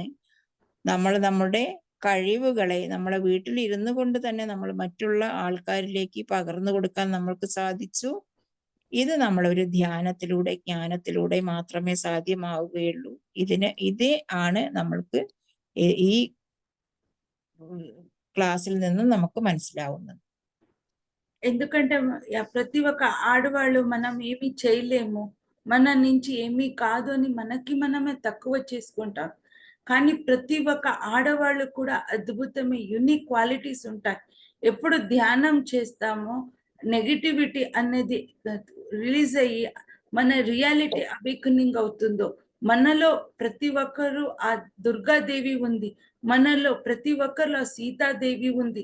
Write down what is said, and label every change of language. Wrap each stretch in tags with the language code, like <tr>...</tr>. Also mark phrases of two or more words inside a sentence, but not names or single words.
<ml>നമ്മൾ നമ്മുടെ കഴിവുകളെ നമ്മളെ വീട്ടിലിരുന്നു കൊണ്ട് തന്നെ നമ്മൾ മറ്റുള്ള ആൾക്കാരിലേക്ക് പകർന്നു കൊടുക്കാൻ നമ്മൾക്ക് സാധിച്ചു. ഇത് നമ്മളൊരു ധ്യാനത്തിലൂടെ, ജ്ഞാനത്തിലൂടെ മാത്രമേ സാധ്യമാവുകയുള്ളൂ. ഇതേ ആണ് നമ്മൾക്ക് ഈ క్లాసుల നിന്ന് നമുക്ക് മനസ്സിലാവുന്നത്.</ml> <te>ఎందుకంటే ప్రతి ఒక్క ఆడవాళ్ళు మనం ఏమీ చేయలేము, మన నుంచి ఏమీ కాదు అని మనకి మనమే తక్కువ చేసుకుంటాం. కానీ ప్రతి ఒక్క ఆడవాళ్ళు కూడా అద్భుతమే,</te> <en>unique qualities</en> <te>ఉంటాయి. ఎప్పుడు ధ్యానం చేస్తామో నెగిటివిటీ అనేది రిలీజ్ అయ్యి మన</te> <en>reality awakening</en> <te>అవుతుందో, మనలో ప్రతి ఒక్కరు ఆ దుర్గాదేవి ఉంది, మనలో ప్రతి ఒక్కరిలో సీతాదేవి ఉంది.</te>